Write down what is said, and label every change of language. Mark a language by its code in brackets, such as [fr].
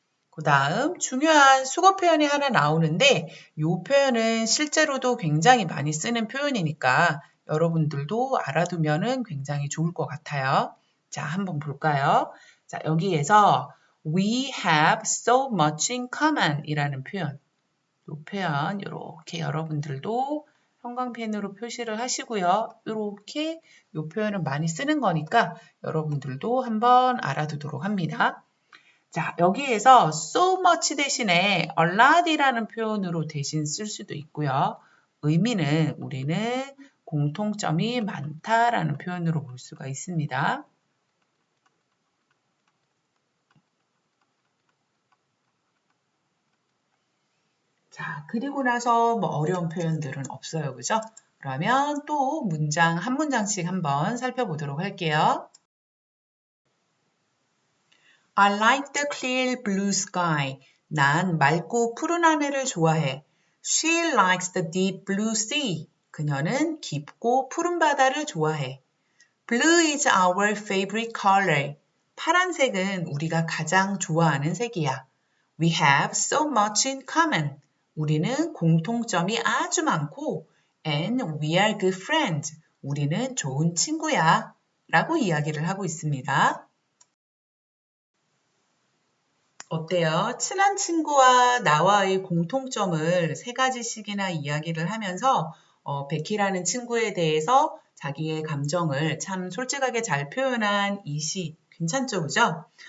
[ko] 그 다음 중요한 수거 표현이 하나 나오는데 이 표현은 실제로도 굉장히 많이 쓰는 표현이니까 여러분들도 알아두면 굉장히 좋을 것 같아요. 자, 한번 볼까요? 자, 여기에서 [en] We have so much in common [ko] 이라는 표현. 이 표현 이렇게 여러분들도 형광펜으로 표시를 하시고요. 이렇게 이 표현은 많이 쓰는 거니까 여러분들도 한번 알아두도록 합니다. 자, 여기에서 so much 대신에 a lot이라는 표현으로 대신 쓸 수도 있고요. 의미는 우리는 공통점이 많다라는 표현으로 볼 수가 있습니다. 자, 그리고 나서 뭐 어려운 표현들은 없어요. 그죠? 그러면 또 문장 한 문장씩 한번 살펴보도록 할게요. [en] I like the clear blue sky. [ko] 난 맑고 푸른 하늘을 좋아해. [en] She likes the deep blue sea. [ko] 그녀는 깊고 푸른 바다를 좋아해. [en] Blue is our favorite color. [ko] 파란색은 우리가 가장 좋아하는 색이야. [en] We have so much in common. [ko] 우리는 공통점이 아주 많고 [en] and we are good friends. [ko] 우리는 좋은 친구야. 라고 이야기를 하고 있습니다. 어때요? 친한 친구와 나와의 공통점을 세 가지씩이나 이야기를 하면서 베키라는 친구에 대해서 자기의 감정을 참 솔직하게 잘 표현한 이 시 괜찮죠? 그죠?